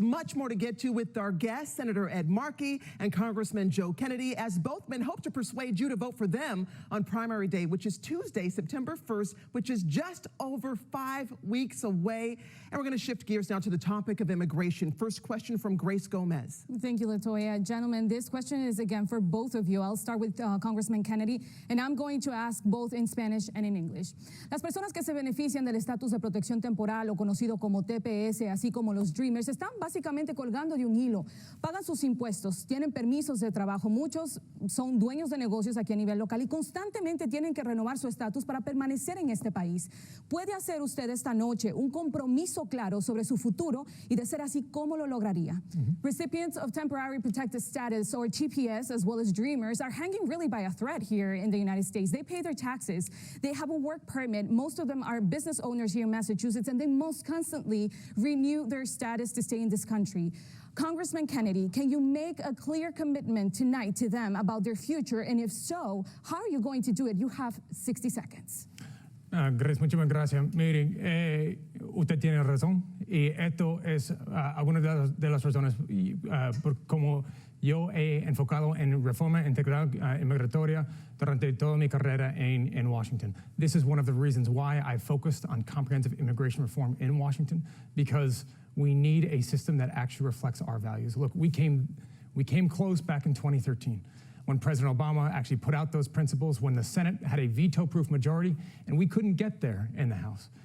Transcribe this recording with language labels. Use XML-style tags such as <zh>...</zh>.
<en>Much more to get to with our guests, Senator Ed Markey and Congressman Joe Kennedy, as both men hope to persuade you to vote for them on primary day, which is Tuesday, September 1st, which is just over 5 weeks away. And we're going to shift gears now to the topic of immigration. First question from Grace Gomez. Thank you, Latoya. Gentlemen, this question is again for both of you. I'll start with Congressman Kennedy, and I'm going to ask both in Spanish and in English.</en> <es>Las personas que se benefician del estatus de protección temporal o conocido como TPS, así como los Dreamers, están básicamente colgando de un hilo. Pagan sus impuestos, tienen permisos de trabajo, muchos son dueños de negocios aquí a nivel local y constantemente tienen que renovar su estatus para permanecer en este país. ¿Puede hacer usted esta noche un compromiso claro sobre su futuro y de ser así, cómo lo lograría?</es> <en>Recipients of temporary protected status, or TPS, as well as Dreamers, are hanging really by a thread here in the United States. They pay their taxes, they have a work permit, most of them are business owners here in Massachusetts, and they most constantly renew their status to stay in this country. Congressman Kennedy, can you make a clear commitment tonight to them about their future? And if so, how are you going to do it? You have 60 seconds.</en> <es>Grace, muchísimas gracias. Miren, usted tiene razón y esto es alguna de las razones por como yo he enfocado en reforma integral inmigratoria durante toda mi carrera in Washington.</es> <en>This is one of the reasons why I focused on comprehensive immigration reform in Washington, because we need a system that actually reflects our values. Look, we came close back in 2013 when President Obama actually put out those principles, when the Senate had a veto-proof majority, and we couldn't get there in the House.</en>